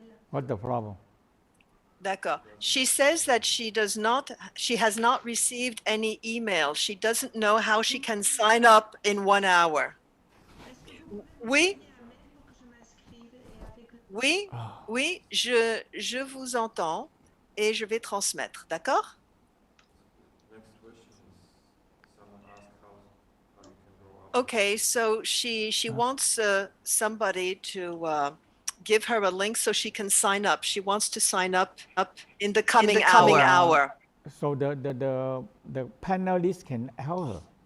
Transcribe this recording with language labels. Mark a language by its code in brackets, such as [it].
[en] What's the problem? [fr] D'accord. [en] She says that she has not received any email. She doesn't know how she can sign up in 1 hour. [fr] Oui? Oui, oui, je vous entends et je vais transmettre, d'accord? [en] Okay, so she wants somebody to give her a link so she can sign up. She wants to sign up in the coming hour. So the panelists can help her.